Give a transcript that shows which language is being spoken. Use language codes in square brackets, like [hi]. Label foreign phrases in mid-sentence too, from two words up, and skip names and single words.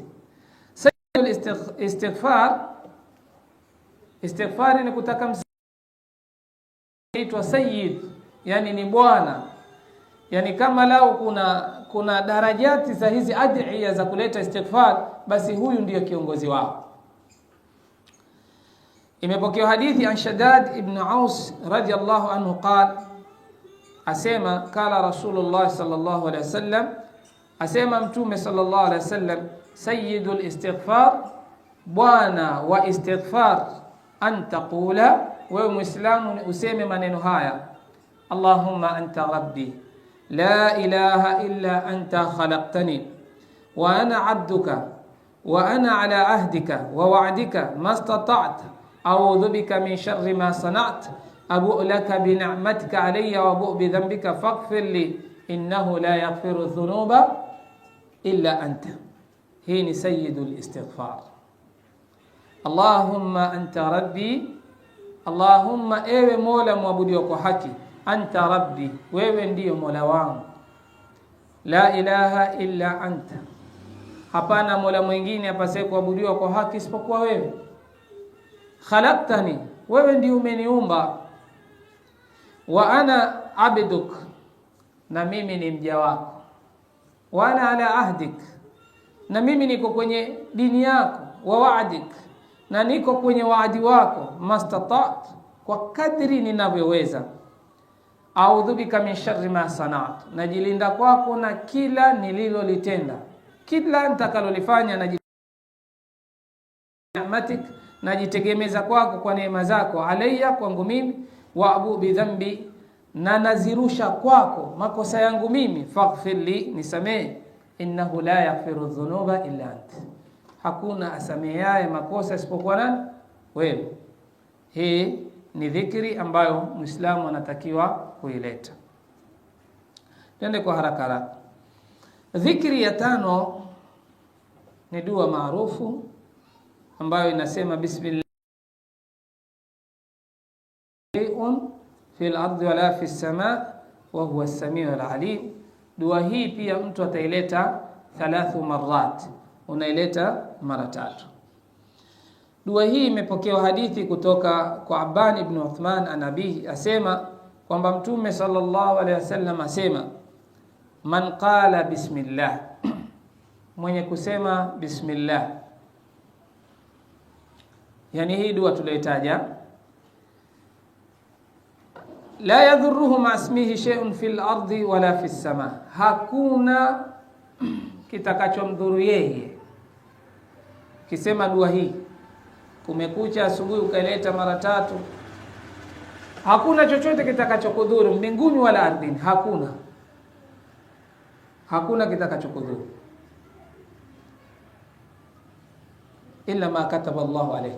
[ar] سيد الاستغفار, [sw] istighfar ni kutaka inaitwa sayyid, yani ni bwana. Yani kama lao kuna darajati za hizi adhiya za kuleta istighfar, basi huyu ndiyo kiongozi wao. Imepokewa hadithi [ar] عن شداد بن أوس رضي الله عنه قال, asema قال رسول الله صلى الله عليه وسلم, [sw] asema mtume sallallahu [ar] عليه وسلم، سيد الاستغفار, [sw] bwana wa [ar] الاستغفار، أن تقول, [sw] wewe muislamu useme maneno haya, [ar] اللهم أنت ربي لا إله إلا أنت خلقتني وأنا عبدك وأنا على عهدك ووعدك ما استطعت أعوذ بك من شر ما صنعت أبوء لك بنعمتك علي وأبوء بذنبك فاغفر لي إنه لا يغفر الذنوب إلا أنت. [sw] Hii ni [ar] سيد الاستغفار. اللهم أنت ربي، اللهم, [sw] ewe Mola mwabudiwa kwa haki, [ar] أنت ربي, [sw] wewe ndiyo Mola wangu, [ar] لا إله إلا [sw] anta, hapana Mola mwingine apasaye kuabudiwa kwa haki isipokuwa wewe, khalaqtani, wewe ndiyo umeniumba, [ar] وأنا عبدك, [sw] na mimi ni mja wako, [ar] وأنا على عهدك, [sw] na mimi niko kwenye dini yako, [ar] ووعدك, [sw] na niko kwenye waadi wako, mastata'tu, kwa kadri ninavyoweza, [ar] أعوذ بك من شر ما صنعت, [sw] najilinda kwako na kila nililolitenda, kila nitakalolifanya najitegemeza kwako kwa neema zako, alayya, kwangu mimi, [ar] وأبوء بذنبي, [sw] na nazirusha kwako makosa yangu mimi, [ar] فاغفر لي, [sw] nisamee, [ar] إنه لا يغفر الذنوب إلا أنت, [sw] hakuna asameaye makosa isipokuwa nani? Wewe. Hii ni dhikri ambayo Muislamu anatakiwa kuileta. Twende kwa haraka haraka. Dhikri ya 5 ni dua maarufu ambayo inasema [ar] بسم الله في الأرض ولا في السماء وهو السميع العليم. [sw] Dua hii pia mtu ataileta 3 marat, unaileta mara 3. Dua hii imepokewa hadithi kutoka kwa Abban ibn Uthman anabihi, asema kwamba mtume [ar] صلى الله عليه وسلم [sw] asema, [ar] من قال بسم الله, [sw] mwenye kusema bismillah, yani hii dua tulioitaja, [ar] لا يضره مع اسمه شيء في الأرض ولا في السماء, [sw] hakuna kitakachomdhuru yeye. Kisema dua hii, kumekucha asubuhi ukaileta mara 3, hakuna chochote kitakachokudhuru mbinguni wala ardhini, hakuna kitakachokudhuru [ar] إلا ما كتب الله عليك.